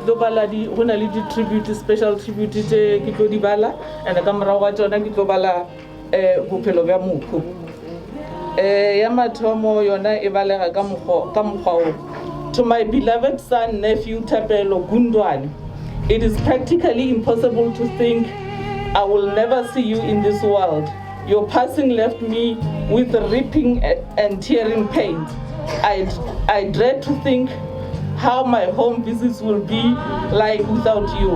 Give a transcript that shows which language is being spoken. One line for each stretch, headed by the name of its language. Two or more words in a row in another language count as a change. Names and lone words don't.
Northern Sotho: tlo bala di hona le di
English: tribute special tribute
Northern Sotho: tse ke tlo di bala and ka morago ga tsona ke tlo bala bophelo bja mokhu ya mathomo yona e balega ka mokgwa o
English: To my beloved son, nephew Tapelo Gundwani, it is practically impossible to think I will never see you in this world. Your passing left me with ripping and tearing pains. I dread to think how my home visits will be like without you.